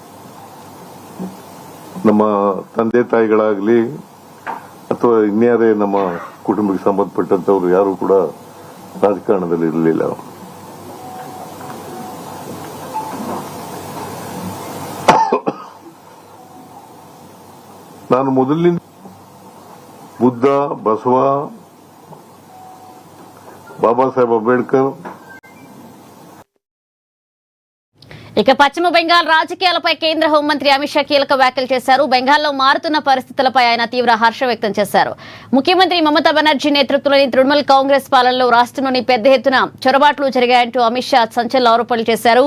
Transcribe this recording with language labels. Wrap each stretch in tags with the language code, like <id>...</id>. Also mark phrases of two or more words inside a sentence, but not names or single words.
<kn>ನಮ್ಮ ತಂದೆ ತಾಯಿಗಳಾಗ್ಲಿ ಅಥವಾ ಇನ್ಯಾರೇ ನಮ್ಮ ಕುಟುಂಬಕ್ಕೆ ಸಂಬಂಧಪಟ್ಟಂತವ್ರು ಯಾರು ಕೂಡ ರಾಜಕಾರಣದಲ್ಲಿ ಇರಲಿಲ್ಲ. ನಾನು ಮೊದಲಿನಿಂದ ಬುದ್ಧ, ಬಸವ, ಬಾಬಾ ಸಾಹೇಬ್ అంబేద్కర్.</kn> <te>ఇక పశ్చిమ బెంగాల్ రాజకీయాలపై కేంద్ర హోంమంత్రి అమిత్ షా కీలక వ్యాఖ్యలు చేశారు. బెంగాల్లో మారుతున్న పరిస్థితులపై ఆయన తీవ్ర హర్షం వ్యక్తం చేశారు. ముఖ్యమంత్రి మమతా బెనర్జీ నేతృత్వంలోని తృణమూల్ కాంగ్రెస్ పాలనలో రాష్ట్రంలోని పెద్ద ఎత్తున చొరబాట్లు జరిగాయంటూ అమిత్ షా సంచలన ఆరోపణలు చేశారు.</te>